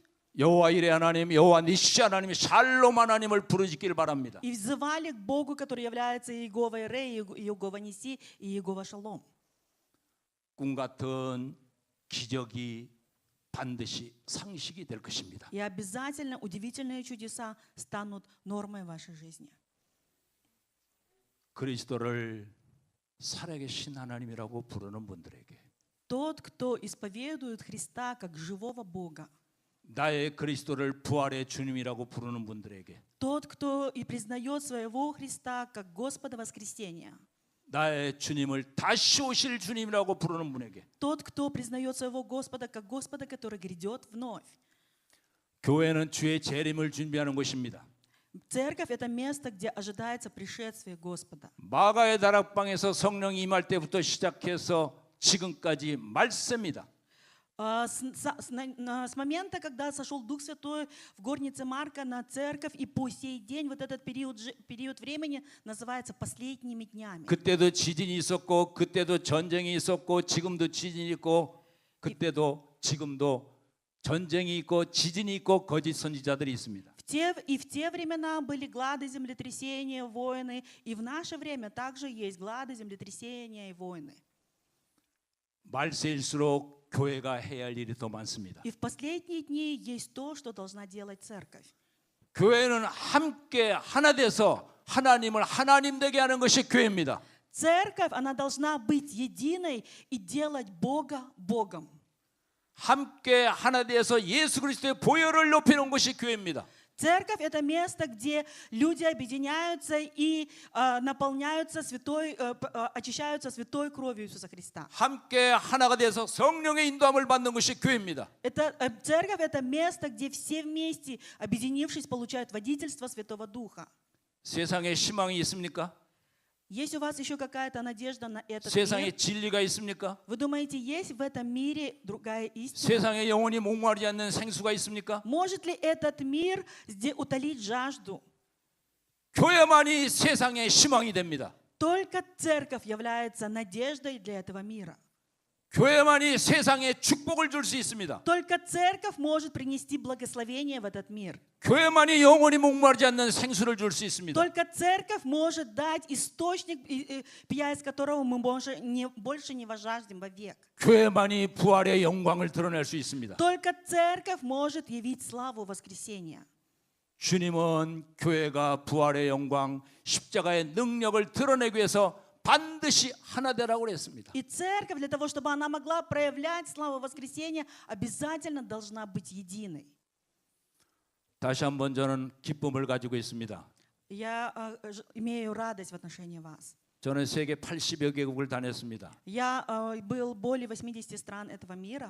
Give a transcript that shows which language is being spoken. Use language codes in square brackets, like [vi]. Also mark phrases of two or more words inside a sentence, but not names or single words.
[ko] 여호와 이레 하나님, 여호와 니시 하나님, 샬롬 하나님을 부르짖길 바랍니다. [ru] и взывали к Богу, который является Иеговой Ре, Иегова Ниси и Иегова Шалом. [ko] 꿈 같은 기적이 반드시 상식이 될 것입니다. [ru] И обязательно удивительные чудеса станут нормой в вашей жизни. [ko] 그리스도를 살아계신 하나님이라고 부르는 분들에게 [ru] Тот, кто исповедует Христа как живого Бога, [ko] 나의 그리스도를 부활의 주님이라고 부르는 분들에게 [ru] тот, кто и признает своего Христа как Господа воскресения, [ko] 나의 주님을 다시 오실 주님이라고 부르는 분에게 [ru] тот, кто признает своего Господа как Господа, который грядет вновь. [ko] 교회는 주의 재림을 준비하는 곳입니다. [ru] Церковь – это место, где ожидается пришествие Господа. [ko] 마가의 다락방에서 성령이 임할 때부터 시작해서 지금까지 말씀입니다. [ru] С момента, когда сошел Дух Святой в горнице Марка на церковь, и по сей день вот этот период времени называется последними днями. [ko] 그때도 지진이 있었고 그때도 전쟁이 있었고 지금도 지진이 있고 그때도 지금도 전쟁이 있고 지진이 있고 거짓 선지자들이 있습니다. [ru] И в те времена были глады, землетрясения, войны, и в наше время также есть глады, землетрясения и войны. [ko] 말세일수록 교회가 해야 할 일이 더 많습니다. [ru] И в последние дни есть то, что должна делать церковь. [ko] 교회는 함께 하나 돼서 하나님을 하나님 되게 하는 것이 교회입니다. [ru] Церковь, она должна быть единой и делать Бога Богом. [ko] 함께 하나 돼서 예수 그리스도의 보혈을 높이는 것이 교회입니다. [ru] Церковь – это место, где люди объединяются и наполняются очищаются святой кровью Иисуса Христа. [ko] 함께 하나가 돼서 성령의 인도함을 받는 것이 교회입니다. [ru] Церковь – это место, где все вместе, объединившись, получают водительство Святого Духа. [ko] 세상에 희망이 있습니까? [ru] Есть у вас еще какая-то надежда на этот [ko] 세상에 [ru] мир? [ko] 진리가 있습니까? [ru] Вы думаете, есть в этом мире другая истина? [ko] 세상에 영원히 목마르지 않는 생수가 있습니까? [ru] Может ли этот мир утолить жажду? [ko] 교회만이 세상의 희망이 됩니다. [ru] Только церковь является надеждой для этого мира. [ko] 교회만이 세상에 축복을 줄 수 있습니다. [ru] Только церковь может принести благословение в этот мир. [ko] 교회만이 영원히 목마르지 않는 생수를 줄 수 있습니다. [ru] Только церковь может дать источник, пья из которого мы больше не возжаждем вовек. [ko] 교회만이 부활의 영광을 드러낼 수 있습니다. [ru] Только церковь может явить славу воскресения. [ko] 주님은 교회가 부활의 영광, 십자가의 능력을 드러내기 위해서 반드시 하나 되라고 그랬습니다. [ru] И церковь, для того, чтобы она могла проявлять славу воскресения, обязательно должна быть единой. [ko] 다시 한번 저는 기쁨을 가지고 있습니다. [ru] Я имею радость в отношении вас. [ko] 저는 세계 80여 개국을 다녔습니다. [ru] Я был более 80 стран этого мира.